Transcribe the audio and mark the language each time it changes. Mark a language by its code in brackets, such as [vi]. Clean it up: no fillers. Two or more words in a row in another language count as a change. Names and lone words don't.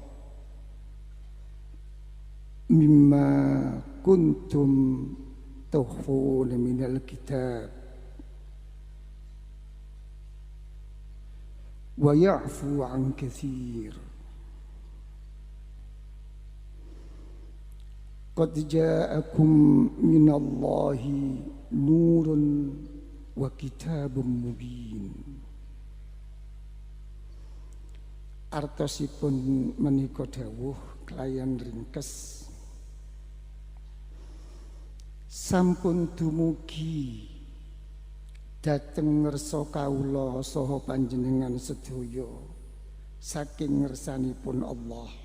[ar] مما كنتم تخفون من الكتاب ويعفو عن كثير. قد جاءكم من الله نور وكتاب مبين. [jv] Artosipun menika dawuh kelayan ringkes, sampun dumugi dhateng ngersa kawula saha panjenengan sedaya saking ngersanipun Allah